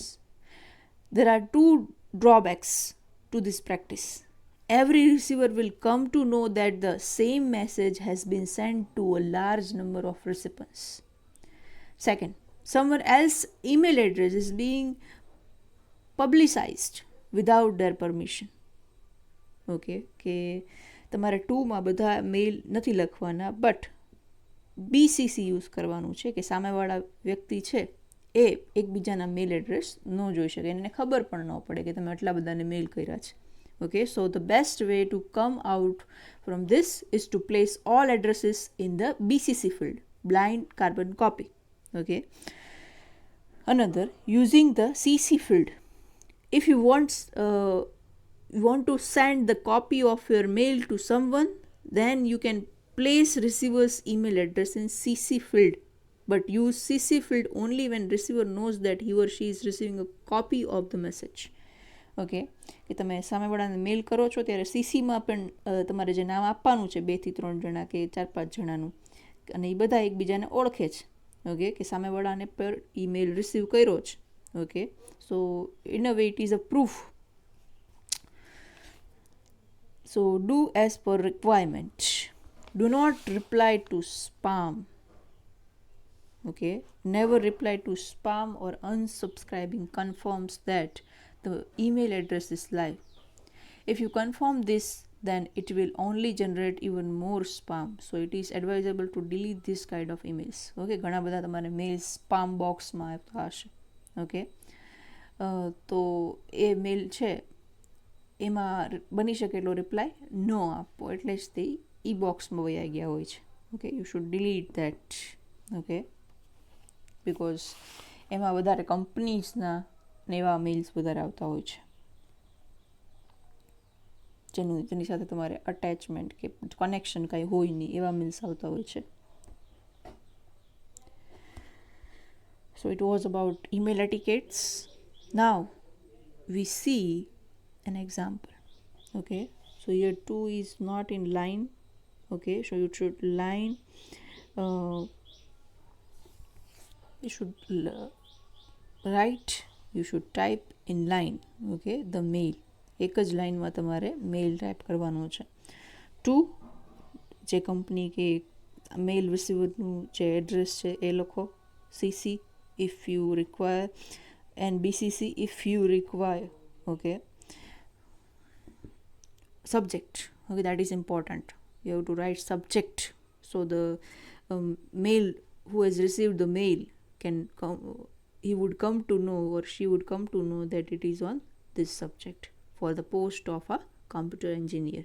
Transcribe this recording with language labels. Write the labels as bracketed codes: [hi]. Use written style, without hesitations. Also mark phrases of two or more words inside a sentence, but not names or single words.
[en] There are two drawbacks to this practice. Every receiver will come to know that the same message has been sent to a large number of recipients. Second, someone else's email address is being publicized without their permission. [gu] Okay, કે તમારે ટુમાં બધા મેઇલ નથી લખવાના, બટ BCC યુઝ કરવાનું છે, કે સામેવાળા વ્યક્તિ છે એ એકબીજાના મેલ એડ્રેસ ન જોઈ શકે, એને ખબર પણ ન પડે કે તમે આટલા બધાને મેલ કર્યા છે. [en] Okay, so the best way to come out from this is to place all addresses in the BCC field, blind carbon copy. Okay, another, using the CC field. If you want to send the copy of your mail to someone, then you can place receiver's email address in CC field, but use CC field only when receiver knows that he or she is receiving a copy of the message. [gu] ઓકે, કે તમે સામેવાળાને મેલ કરો છો ત્યારે સીસીમાં પણ તમારે જે નામ આપવાનું છે 2 થી 3 જણા કે 4-5 જણાનું, અને એ બધા એકબીજાને ઓળખે છે. ઓકે, કે સામેવાળાને પર ઈમેલ રિસીવ કર્યો છે. [en] Okay, so in a way it is a proof. So do as per requirement. Do not reply to spam. Okay, never reply to spam or unsubscribing confirms that the email address is live. If you confirm this, then it will only generate even more spam. So it is advisable to delete this kind of emails. [gu] Okay, ઘણા બધા તમારે મેલ સ્પામ બોક્સમાં આવતા હશે. ઓકે, તો એ મેલ છે એમાં બની શકે એટલો રિપ્લાય ન આપવો, એટલે જ તે ઈ બોક્સમાં વયા ગયા હોય છે. [en] Okay, you should delete that. [gu] ઓકે, બિકોઝ એમાં વધારે કંપનીઝના ને એવા મેલ્સ વધારે આવતા હોય છે જેની સાથે તમારે અટેચમેન્ટ કે કનેક્શન કાંઈ હોય નહીં, એવા મેલ્સ આવતા હોય છે. [en] So it was about email etiquettes. Now we see an example. Okay, so here 2 is not in line. Okay, so you should line you should write, you should type in line. Okay, the mail, [gu] એક જ લાઇનમાં તમારે મેલ ટાઈપ કરવાનો છે. 2, જે કંપની કે મેલ રિસીવરનું જે એડ્રેસ છે એ લખો. [en] CC if you require, and BCC if you require. Okay, subject. Okay, that is important. You have to write subject, so the mail who has received the mail can come, he would come to know, or she would come to know, that it is on this subject for the post of a computer engineer.